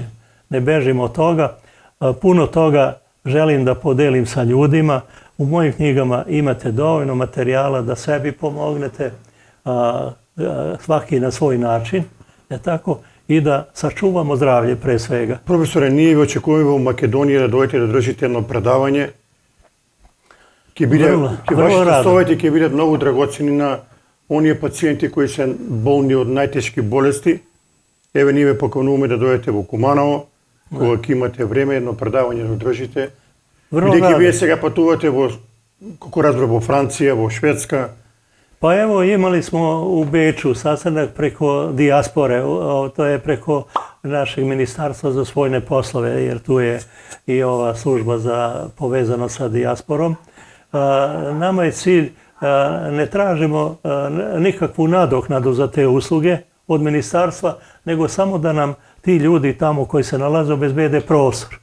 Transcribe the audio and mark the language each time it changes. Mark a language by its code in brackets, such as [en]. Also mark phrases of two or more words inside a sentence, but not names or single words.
[sr] Ne bežim od toga. Puno toga želim da podelim sa ljudima. U mojim knjigama imate dovoljno materijala da sebi pomognete, svaki na svoj način, tako, i da sačuvamo zdravlje pre svega. [mk] Profesore, ние ви очекуваме у Македонија да дојдете да држите едно предавање. Вашите совети ќе бидат многу драгоцени на оние пациенти кои се болни од најтешки болести. Еве, ние ве покануваме да дојдете во Куманово, кога ќе имате време, едно предавање да држите. Бидејќи вие сега патувате во, како разбрав, во Франција, во Шведска. [sr] Pa evo, imali smo u Beču sastanak preko dijaspore, to je preko našeg ministarstva za svojne poslove, jer tu je i ova služba za povezano sa dijasporom. Nama je cilj, ne tražimo nikakvu nadoknadu za te usluge od ministarstva, nego samo da nam ti ljudi tamo koji se nalaze obezbede prostor.